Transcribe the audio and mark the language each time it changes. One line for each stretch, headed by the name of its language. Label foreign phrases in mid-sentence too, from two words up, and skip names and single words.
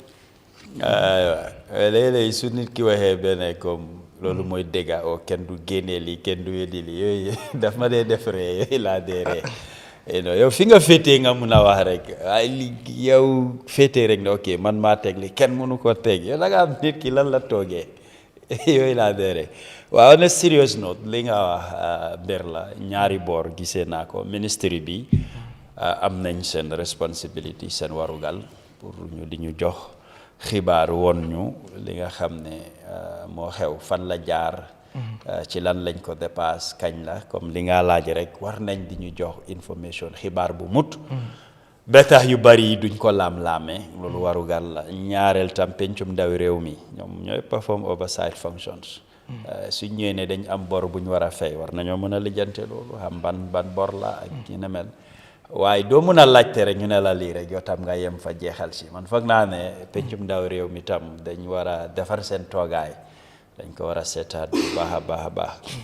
Wolof: léeg-léeg su nit ki waxee benn comme loolu mooy dégga oo kenn du génnee lii kenn du weddi lii yooyu daf ma dee def ree yooyu laa dee ree yow fi nga féetee nga mun a wax rek waaye li yow féetee rek ne ok man maa teg li kenn mënu ko teg yow da nga am nit ki lan la toogee yooyu laa dee ree waaw
English: on a serious note
Wolof: li nga wax mbir la ñaari boor gisee naa ko ministry bi am nañ seen responsibility seen warugal pour ñu di ñu jox xibaar woon ñu li nga xam ne moo xew fan la jaar ci lan lañ ko dépasse kañ la comme li nga laaj rek war nañ di ñu jox information xibaar bu mut ba tax yu bari yi duñ ko laam-laamee loolu warugal la ñaareel tam pencum ndawi réew mi ñoom ñooy
English: perform oversight functions
Wolof: suñ ñëwee ne dañ am bor bu ñu war a fay war nañoo mën a lijjante loolu xam ban bor la ak ki ne mel waaye doo mën a laajte rek ñu ne la lii rek yow tam nga yem fa jeexal si man foog naa ne pencum ndaw réew mi tam dañ war a defar seen toogaay dañ ko war a seetaat bu baax a baax a baax